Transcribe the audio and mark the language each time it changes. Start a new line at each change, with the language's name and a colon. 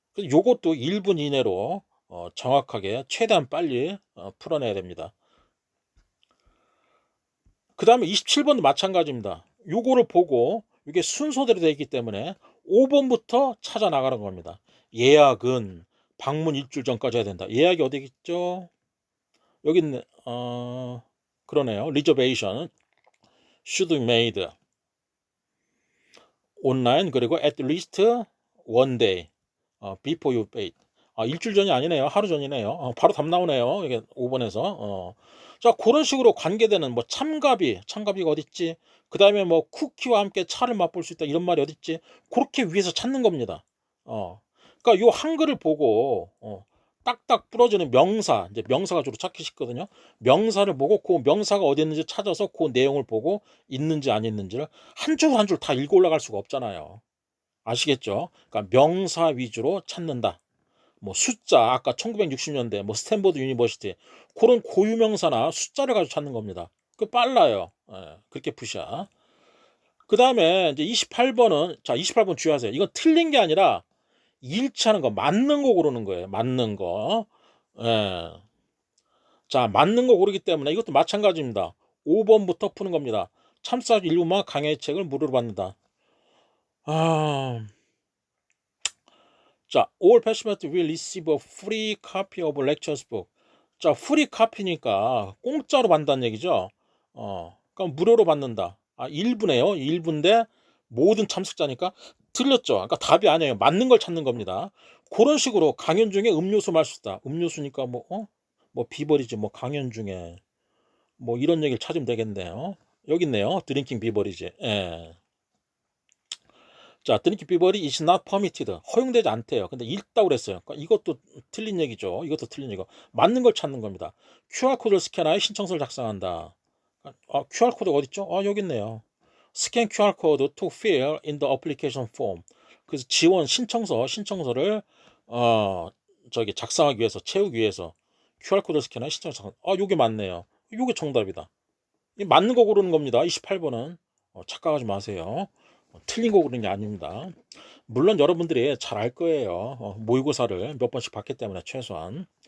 Korean: 요것도 1분 이내로 정확하게 최대한 빨리 풀어내야 됩니다. 그 다음에 27번도 마찬가지입니다. 요거를 보고 이게 순서대로 되어 있기 때문에 5번부터 찾아 나가는 겁니다. 예약은 방문 일주일 전까지 해야 된다. 예약이 어디 있죠? 여기 있네. 그러네요.
English: reservation should be made online
Korean: 그리고
English: at least one day before you pay.
Korean: 일주일 전이 아니네요. 하루 전이네요. 바로 답 나오네요. 이게 5번에서. 자, 그런 식으로 관계되는 뭐 참가비가 어딨지? 그 다음에 뭐 쿠키와 함께 차를 맛볼 수 있다. 이런 말이 어딨지? 그렇게 위에서 찾는 겁니다. 그러니까 요 한글을 보고 딱딱 부러지는 명사, 이제 명사가 주로 찾기 쉽거든요. 명사를 보고 그 명사가 어디 있는지 찾아서 그 내용을 보고 있는지 안 있는지를 한 줄 한 줄 다 읽어 올라갈 수가 없잖아요. 아시겠죠? 그러니까 명사 위주로 찾는다. 뭐 숫자, 아까 1960년대 뭐 스탠퍼드 유니버시티 그런 고유명사나 숫자를 가지고 찾는 겁니다. 그 빨라요. 그렇게 푸셔. 그 다음에 이제 28번은 자 28번 주의하세요. 이건 틀린 게 아니라 일치하는 거 맞는 거 고르는 거예요. 맞는 거. 예. 자 맞는 거 고르기 때문에 이것도 마찬가지입니다. 5번부터 푸는 겁니다. 참사 일부만 강의 책을 무료로 받는다.
English: 자, all participants will receive a free copy of lectures book.
Korean: 자, free copy니까 공짜로 받는다는 얘기죠. 그럼 무료로 받는다. 일부네요. 일부인데 모든 참석자니까 틀렸죠. 그러니까 답이 아니에요. 맞는 걸 찾는 겁니다. 그런 식으로 강연 중에 음료수 마실 수 있다. 음료수니까 뭐 비버리지 뭐 강연 중에 뭐 이런 얘기를 찾으면 되겠네요. 여기 있네요. 드링킹 비버리지. 예. 자, 드링킹 비버리
English: is not permitted.
Korean: 허용되지 않대요. 근데 읽다고 그랬어요. 그러니까 이것도 틀린 얘기죠. 이것도 틀린 얘기고. 맞는 걸 찾는 겁니다. QR코드를 스캔하여 신청서를 작성한다. QR코드가 어딨죠? 여기 있네요.
English: 스캔 QR코드 to fill in the application form.
Korean: 그래서 지원 신청서를 저기 작성하기 위해서 채우기 위해서 QR코드를 스캔하여 신청서 작성. 요게 맞네요. 요게 정답이다. 이 맞는 거 고르는 겁니다. 28번은 착각하지 마세요. 틀린 거 고르는 게 아닙니다. 물론 여러분들이 잘 알 거예요. 모의고사를 몇 번씩 봤기 때문에 최소한.